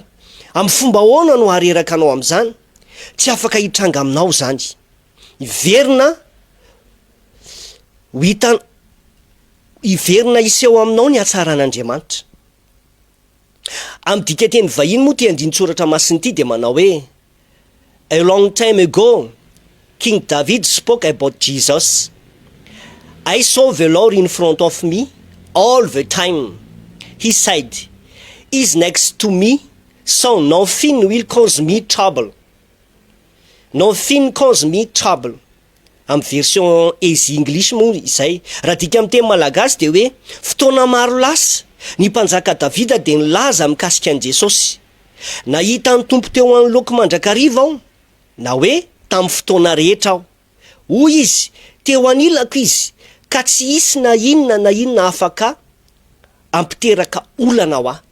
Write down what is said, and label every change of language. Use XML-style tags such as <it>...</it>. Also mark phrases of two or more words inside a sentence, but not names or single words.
<mg>Amin'ny fomba ahoana no hareraka anao amin'izany? Tsy afaka hitranga aminao zany. Iverina iseho aminao ny hatsaran'Andriamanitra. Amin'ny dikateny vahiny moa ty andin-tsoratra masiny ity de manao hoe</mg> <en>a long time ago King David spoke about Jesus. I saw the Lord in front of me all the time. He said, "He's next to me, so nothing will cause me trouble." Nothing cause me trouble.</en> <mg>Amin'ny version</mg> <en>easy English</en> <mg>moa izay. Raha dika amin'ny teny malagasy de hoe fotoana maro lasa ny mpanjaka Davida de nilaza mikasika an'i Jesosy. Nahita ny tompo teo anoloko mandrakariva aho, na hoe tamin'ny fotoana rehetra aho. Hoy izy, teo anilako izy, ka tsy hisy na inona afaka ampiteraka olana aho a.</mg>